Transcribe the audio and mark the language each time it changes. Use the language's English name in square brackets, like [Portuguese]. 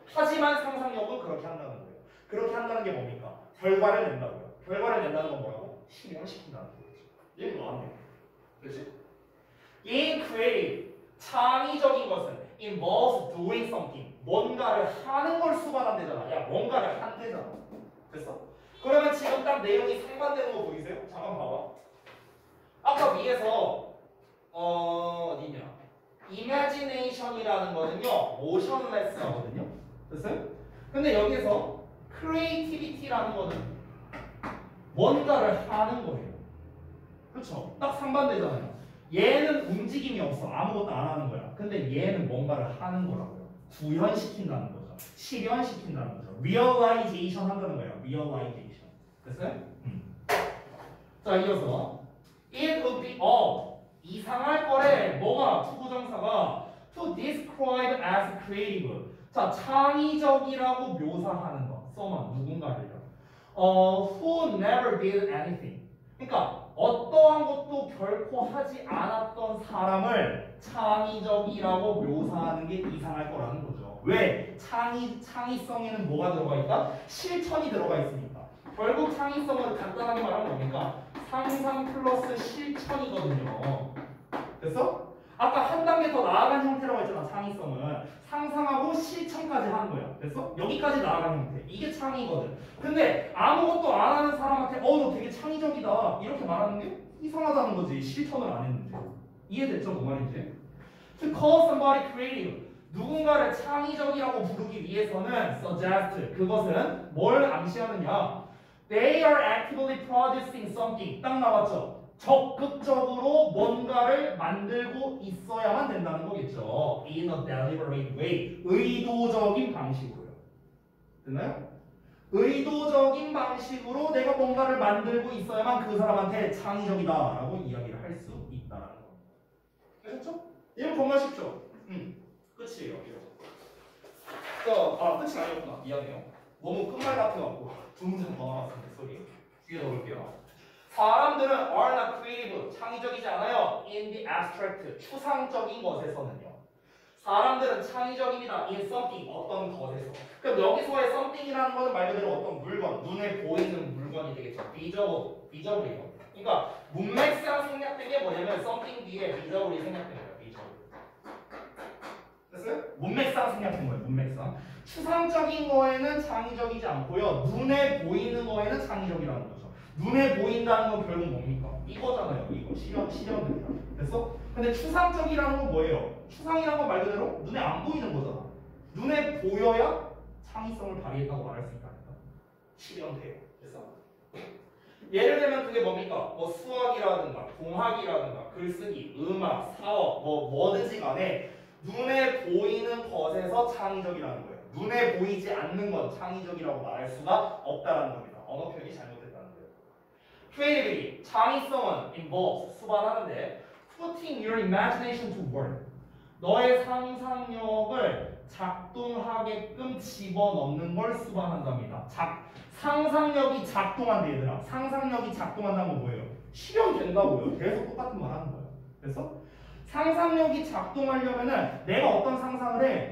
[Korean] 하지만 상상력은 그렇게 한다는 거예요. 그렇게 한다는 게 뭡니까? 결과를 낸다고요. 결과를 낸다는 건 뭐라고? 실현시킨다는 거죠. 얘는 뭐하네요. 그렇지? [English] In creative, [Korean] 창의적인 것은 [English] involves doing something. [Korean] 뭔가를 하는 걸 수반한대잖아. 야, 뭔가를 한대잖아. 됐어? 그러면 지금 딱 내용이 상반되는 거 보이세요? 잠깐 봐봐. 아까 위에서 어디냐? imagination creation이라는 거는요 motionless하거든요. 됐어요? 근데 여기서 creativity라는 거는 뭔가를 하는 거예요. 그렇죠? 딱 상반되잖아요. 얘는 움직임이 없어. 아무것도 안 하는 거야. 근데 얘는 뭔가를 하는 거라고요. 구현시킨다는 거죠. 실현시킨다는 거죠. realization 한다는 거예요. realization. 됐어요? 자, 이어서 [English] it would be [Korean] 이상할 거래. 뭐가? 투부정사가 [English] to describe as creative. [Korean] 자, 창의적이라고 묘사하는 거. 써만 누군가를요. [English] who never did anything. [Korean] 그러니까 어떠한 것도 결코 하지 않았던 사람을 창의적이라고 묘사하는 게 이상할 거라는 거죠. 왜? 창의성에는 뭐가 들어가 있다? 실천이 들어가 있으니까. 결국 창의성을 간단하게 말하면 뭡니까? 상상 플러스 실천이거든요. 됐어? 아까 한 단계 더 나아간 형태라고 했잖아. 창의성은 상상하고 실천까지 하는 거야. 됐어? 여기까지 나아간 형태. 이게 창의거든. 근데 아무것도 안 하는 사람한테 너 되게 창의적이다 이렇게 말하는 게 이상하다는 거지. 실천을 안 했는데. 이해됐죠? 그 말인지? [English] To call somebody creative. [Korean] 누군가를 창의적이라고 부르기 위해서는 suggest. 그것은 뭘 암시하느냐? [English] They are actively producing something. [Korean] 딱 나왔죠? 적극적으로 뭔가를 만들고 있어야만 된다는 거겠죠. [English] In a deliberate way. [Korean] 의도적인 방식으로요. 됐나요? 의도적인 방식으로 내가 뭔가를 만들고 있어야만 그 사람한테 창의적이다라고 이야기를 할 수 있다는 거. 아셨죠? 이건 정말 쉽죠? 끝이에요. 끝이 아니었구나. 미안해요. 너무 끝말 같아갖고 두 문장 더 나왔습니다. 소리. 뒤에 넣을게요. 사람들은 [English] are not creative, [Korean] 창의적이지 않아요. [English] In the abstract, [Korean] 추상적인 것에서는요. 사람들은 창의적입니다. [English] In something, [Korean] 어떤 것에서. 그럼 여기서의 something이라는 것은 말 그대로 어떤 물건, 눈에 보이는 물건이 되겠죠. 비저블이요. 그러니까 문맥상 생략된 게 뭐냐면 something 뒤에 비저블이 생략된 거예요. 비저블. 됐어요? 문맥상 생략된 거예요. 문맥상. 추상적인 거에는 창의적이지 않고요. 눈에 보이는 거에는 창의적이라는 거죠. 눈에 보인다는 건 결국 뭡니까? 이거잖아요. 이거 실현됩니다. 됐어? 근데 추상적이라는 건 뭐예요? 추상이라는 건 말 그대로 눈에 안 보이는 거잖아. 눈에 보여야 창의성을 발휘했다고 말할 수 있다니까. 실현돼요. 됐어? 예를 들면 그게 뭡니까? 뭐 수학이라든가 공학이라든가 글쓰기, 음악, 사업 뭐든지 간에 눈에 보이는 것에서 창의적이라는 거예요. 눈에 보이지 않는 건 창의적이라고 말할 수가 없다는 겁니다. 언어 표현이 잘못됐다는 거예요. [English] Creativity, [Korean] 창의성은 [English] involves, [Korean] 수반하는데 [English] putting your imagination to work. [Korean] 너의 상상력을 작동하게끔 집어넣는 걸 수반한답니다. 상상력이 작동한대 얘들아. 상상력이 작동한다는 건 뭐예요? 실현된다고요. 계속 똑같은 말 하는 거예요. 그래서 상상력이 작동하려면은 내가 어떤 상상을 해?